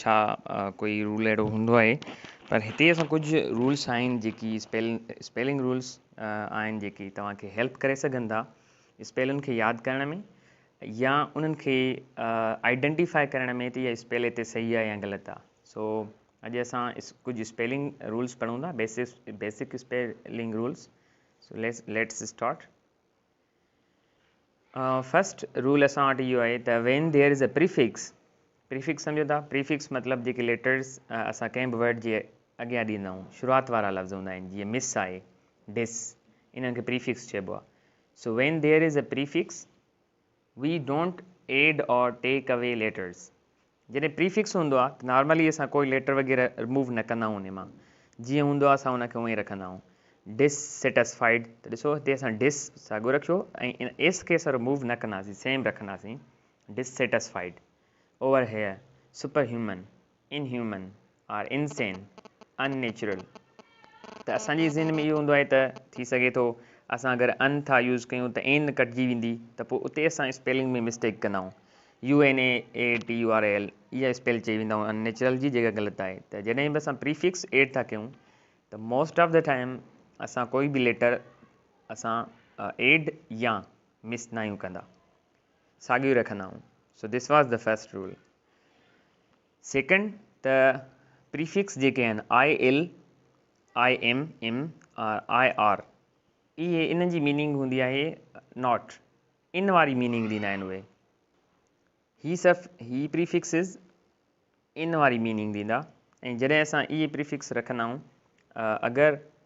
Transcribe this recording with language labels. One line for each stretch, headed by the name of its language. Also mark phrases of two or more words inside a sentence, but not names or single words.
Sindhi: छा कोई रूल अहिड़ो हूंदो आहे पर हिते असां कुझु रूल्स आहिनि जेकी
English: spelling rules
Sindhi: आहिनि जेकी तव्हांखे हेल्प करे सघनि था स्पेलिंग खे यादि करण में या उन्हनि खे आइडेंटिफाई करण में त इहा स्पेल हिते सही आहे या ग़लति आहे सो अॼु असां कुझु
English: spelling rules
Sindhi: पढ़ूं था
English: basic spelling rules so let's start first rule
Sindhi: असां वटि इहो आहे त
English: when there is a prefix
Sindhi: सम्झो था प्रीफिक्स मतिलबु जेके लेटर्स असां कंहिं बि वर्ड जे अॻियां ॾींदा आहियूं शुरूआति वारा लफ़्ज़ हूंदा आहिनि जीअं मिस आहे डिस इन्हनि खे प्रीफिक्स चइबो आहे
English: so when there is a prefix we don't add or take away letters
Sindhi: जॾहिं प्रीफिक्स हूंदो आहे त नॉर्मली असां कोई लेटर वग़ैरह रिमूव न कंदा आहियूं उन मां जीअं हूंदो आहे असां उनखे उअं ई रखंदा आहियूं डिससेटिस्फाइड त ॾिसो हिते असां डिस साॻियो रखियो ऐं इन एस खे असां रिमूव न कंदासीं सेम रखंदासीं डिससेटिस्फाइड
English: over here super human inhuman or insane unnatural
Sindhi: त असांजी ज़हन में इहो हूंदो आहे त थी सघे थो असां अगरि अन था यूज़ कयूं त एन कटिजी वेंदी त पोइ उते असां स्पेलिंग में मिस्टेक कंदा आहियूं UNAATURAL इहा स्पेल चई वेंदा आहियूं अननेचुरल जी जॻह ग़लति आहे त जॾहिं बि असां प्रीफिक्स एड था कयूं त
English: most of the time
Sindhi: असां कोई बि लेटर असां एड या मिस न आहियूं कंदा साॻियो रखंदा आहियूं
English: so this was the first rule second
Sindhi: त प्रीफिक्स जेके आहिनि IM IR इहे इन्हनि जी मीनिंग हूंदी आहे
English: not in
Sindhi: वारी मीनिंग ॾींदा आहिनि उहे ही प्रीफिक्सिस इन वारी मीनिंग ॾींदा ऐं जॾहिं असां इहे प्रीफिक्स रखंदा आहियूं अगरि